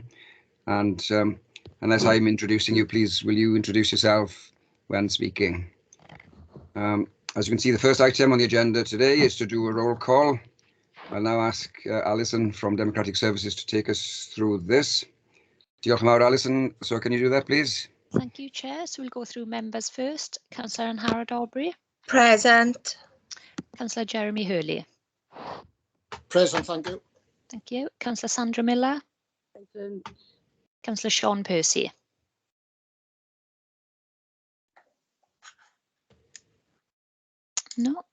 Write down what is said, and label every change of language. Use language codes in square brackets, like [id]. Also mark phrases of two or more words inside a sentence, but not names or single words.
[en] And unless I'm introducing you, please will you introduce yourself when speaking? As you can see, the first item on the agenda today is to do a roll call. I'll now ask Alison from Democratic Services to take us through this. [cy] Diolch yn fawr, Alison. [en] So can you do that, please? Thank you, Chair. So we'll go through members first. Councillor Harrod Aubrey. Present. Councillor Jeremy Hurley. Present, thank you. Thank you. Councillor Sandra Miller. Present. Councillor Sean Percy. No.